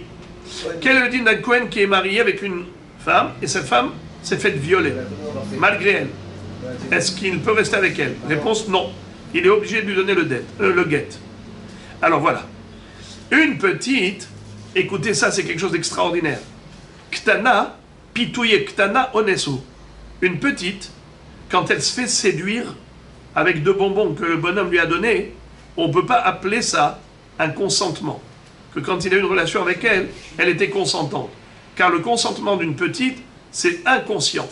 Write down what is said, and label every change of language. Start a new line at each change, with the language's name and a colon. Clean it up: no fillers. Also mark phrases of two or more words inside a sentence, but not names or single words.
French: Quel est le din d'un Kohen qui est marié avec une femme et cette femme s'est faite violer, malgré elle? Est-ce qu'il peut rester avec elle? Réponse non. Il est obligé de lui donner le guet. Alors voilà. Une petite, écoutez ça, c'est quelque chose d'extraordinaire.
Aramaic: קטנה, פיתויי קטנה אונס הוא.
French: Une petite, quand elle se fait séduire avec deux bonbons que le bonhomme lui a donnés, on ne peut pas appeler ça un consentement. que quand il a eu une relation avec elle, elle était consentante. Car le consentement d'une petite, c'est inconscient.